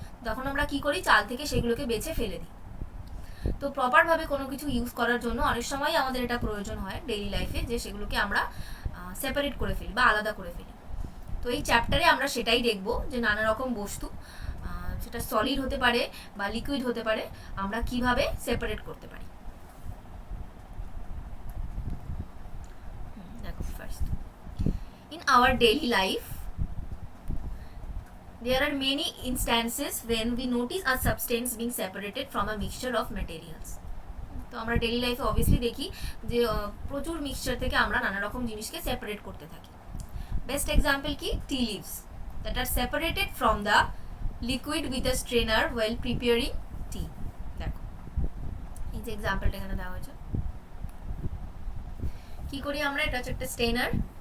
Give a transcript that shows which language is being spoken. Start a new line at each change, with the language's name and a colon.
Bangla: তখন আমরা কি করি, চাল থেকে সেগুলোকে বেছে ফেলে দিই। তো প্রপারভাবে কোনো কিছু ইউজ করার জন্য অনেক সময় আমাদের এটা প্রয়োজন হয় ডেইলি লাইফে, যে সেগুলোকে আমরা সেপারেট করে ফেলি বা আলাদা করে ফেলি। তো এই চ্যাপ্টারে আমরা সেটাই দেখব, যে নানা রকম বস্তু, সেটা সলিড হতে পারে বা লিকুইড হতে পারে, আমরা কিভাবে সেপারেট করতে পারি। দেখো, first,
English: in our daily life there are many instances when we notice a substance being separated from a mixture of materials.
Bangla: তো আমরা ডেইলি লাইফে অবভিয়াসলি দেখি যে প্রচুর মিক্সচার থেকে আমরা নানা রকম জিনিসকে সেপারেট করতে থাকি। বেস্ট এক্সাম্পল কি,
English: Tea leaves that are separated from the liquid with a strainer well preparing tea.
Bangla: দেখো, এই যে এক্সাম্পলটা এখানে দেওয়া হয়েছে, কি করি আমরা? এটা হচ্ছে একটা স্ট্রেনার।